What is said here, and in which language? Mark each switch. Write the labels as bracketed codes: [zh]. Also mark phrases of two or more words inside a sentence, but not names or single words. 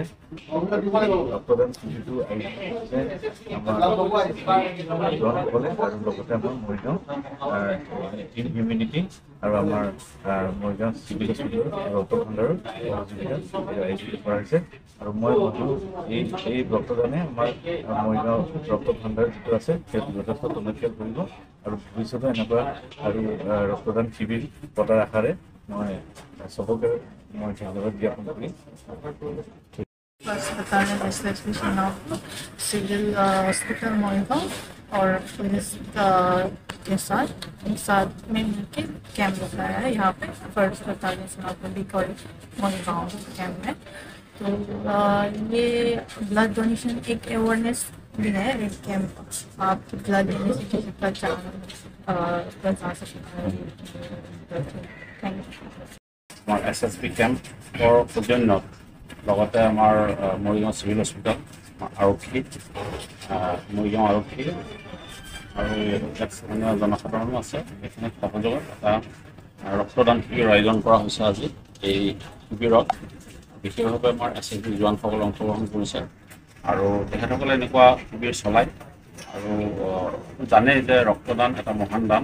[as] ৰক্তদান শিবিৰটো আহিছে আমাৰ জোৱানসকলে আৰু লগতে আমাৰ মৰিগাঁও ইনহিউমেনিটি আৰু আমাৰ মৰিগাঁও [en] civil hospital [as] ৰক্ত ভাণ্ডাৰৰ সহযোগিতাত আয়োজিত কৰা হৈছে। আৰু মই ভাবোঁ এই ৰক্তদানে আমাৰ মৰিগাঁও ৰক্ত ভাণ্ডাৰ যিটো আছে সেইটো যথেষ্ট টনকিয়াল কৰিব আৰু ভৱিষ্যতে এনেকুৱা আৰু ৰক্তদান শিবিৰ পতাৰ আশাৰে মই চবকে ধন্যবাদ জ্ঞাপন কৰিম। [hi] अस्पताल [en] civil hospital [hi] मोरिगांव और पुलिस के साथ में मिलकर कैंप लगाया है यहाँ पे [en] first battalion police [hi] और मोरिगांव कैंप में। तो ये [en] blood donation [hi] एक अवेयरनेस भी है, एक कैंप। आप ब्लड देने से किसी बचा सकते हैं। [en] thank you. [hi] SSB कैंप और सौजन्य [as] লগতে আমাৰ মৰিগাঁও [en] civil hospital [as] আৰক্ষী মৰিগাঁও আৰক্ষী আৰু অন্য জনসাধাৰণো আছে। এইখিনি সহযোগত এটা ৰক্তদান শিবিৰ আয়োজন কৰা হৈছে। আজি এই শিবিৰত বিশেষভাৱে আমাৰ SSB জোৱানসকলে অংশগ্ৰহণ কৰিছে আৰু তেখেতসকলে এনেকুৱা শিবিৰ চলায় আৰু জানেই যে ৰক্তদান এটা মহান দান।